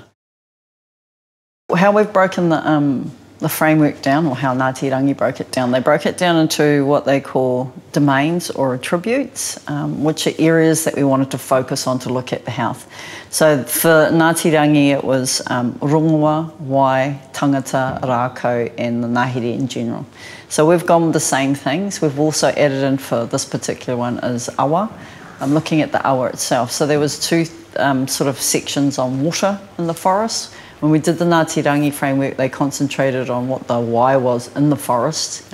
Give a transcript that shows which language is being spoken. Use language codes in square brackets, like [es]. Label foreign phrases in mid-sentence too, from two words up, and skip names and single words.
[en] How we've broken the framework down, or how Ngāti Rangi broke it down, they broke it down into what they call domains or attributes, which are areas that we wanted to focus on to look at the health. So for Ngāti Rangi, it was [mi] rongoa, wai, tangata, rākau, [en] and the ngāhere in general. So we've gone with the same things. We've also added in for this particular one is awa. I'm looking at the awa itself. So there was two sort of sections on water in the forest. When we did the Ngāti Rangi framework, they concentrated on what the wai was in the forest.